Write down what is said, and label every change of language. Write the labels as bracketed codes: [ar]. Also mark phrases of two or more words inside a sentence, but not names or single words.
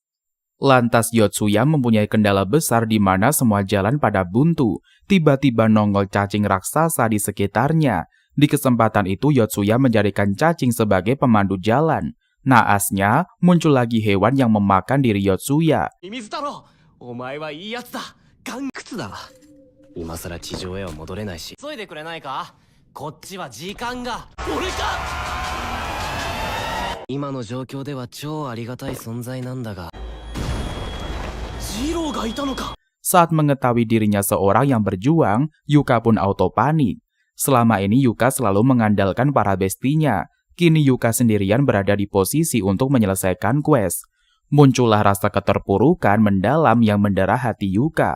[id] Lantas Yotsuya mempunyai kendala besar di mana semua jalan pada buntu. Tiba-tiba nongol cacing raksasa di sekitarnya. Di kesempatan itu Yotsuya menjadikan cacing sebagai pemandu jalan. Naasnya, muncul lagi hewan yang memakan diri Yotsuya. [ja] ミミズ太郎、お前はいいやつだ。岩窟だ。今さら地上へは戻れないし。急いでくれないか？こっちは時間が。俺か！今の状況では超ありがたい存在なんだが。ジローがいたのか。 [id] Saat mengetahui dirinya seorang yang berjuang, Yuka pun auto panik. Selama ini Yuka selalu mengandalkan para bestinya. Kini Yuka sendirian berada di posisi untuk menyelesaikan quest. Muncullah rasa keterpurukan mendalam yang mendera hati Yuka.